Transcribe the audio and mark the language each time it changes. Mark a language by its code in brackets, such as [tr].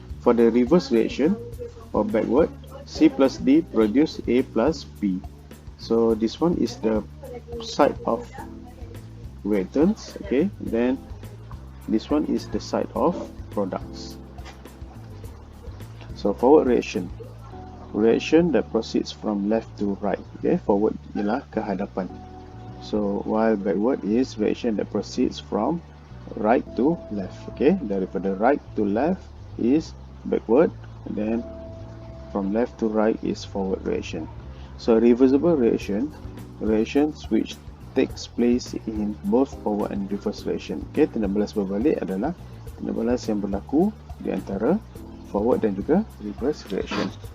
[en] For the reverse reaction or backward, C plus D produce A plus B. So this one is the side of reactants, okay. Then this one is the side of products. So forward reaction that proceeds from left to right. [ms] Okay, forward ialah ke hadapan. [en] So while backward is reaction that proceeds from right to left. Okay, [ms] daripada [en] right to left is backward, and then from left to right is forward reaction. So reversible reactions which takes place in both forward and reverse reaction. [ms] Okay, tindak balas berbalik adalah tindak balas yang berlaku di antara forward dan juga reverse reaction.